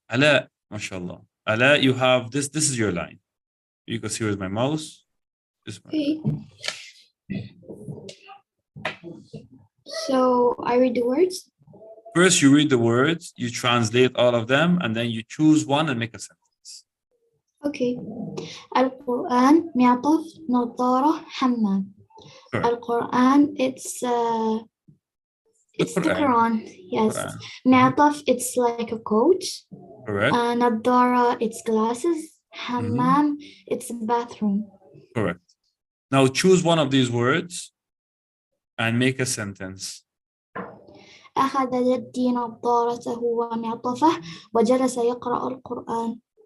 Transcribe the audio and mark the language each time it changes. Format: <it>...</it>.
<en>Ala, mashallah. Ala, you have this. This is your line. You can see with my mouse. Okay. So I read the words. First, you read the words, you translate all of them, and then you choose one and make a sentence. Okay.</en> <ar>Al-Quran معطف نظارة حمام.</ar> <en>Al-Quran, it's the Quran. Yes. معطف, it's like a coat. Correct. نظارة, it's glasses. Hammam, it's a bathroom. Correct. Now choose one of these words and make a sentence.</en> <ar>أخذ جدي نظارته ومعطفه وجلس يقرأ القرآن.</ar>